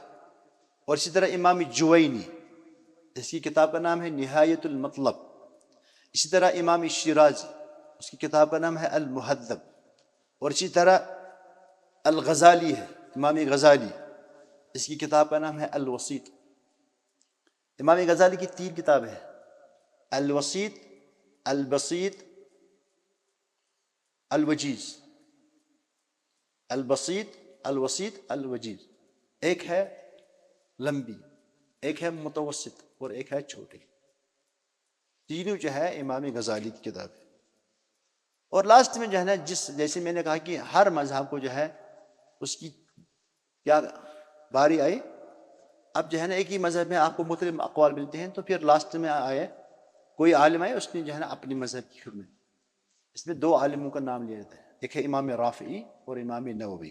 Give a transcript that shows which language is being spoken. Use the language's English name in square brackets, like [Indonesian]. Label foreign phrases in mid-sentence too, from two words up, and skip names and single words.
[Urdu] اور اسی طرح امام جوینی، اس کی کتاب کا نام ہے نہایت المطلب۔ اسی طرح امام شیرازی، اس کی کتاب کا نام ہے المہذب۔ اور اسی طرح الغزالی ہے، امام غزالی، اس کی کتاب کا نام ہے الوسیط۔ امام غزالی کی 3 کتابیں ہیں، الوسیط، البسیط، الوجیز، البسیط، الوسیط، الوجیز۔ ایک ہے لمبی، ایک ہے متوسط، اور ایک ہے چھوٹی۔ تینوں جو ہے امام غزالی کی کتاب ہے۔ اور لاسٹ میں جو ہے نا جیسے میں نے کہا کہ ہر مذہب کو جو ہے اس کی کیا باری آئی، اب جو ہے نا ایک ہی مذہب میں آپ کو مختلف اقوال ملتے ہیں، تو پھر لاسٹ میں آئے کوئی عالم آئے، اس نے جو ہے نا اپنی مذہب کی خدمت، اس میں 2 عالموں کا نام لیا جاتا ہے، ایک ہے امام رافعی اور امام نووی۔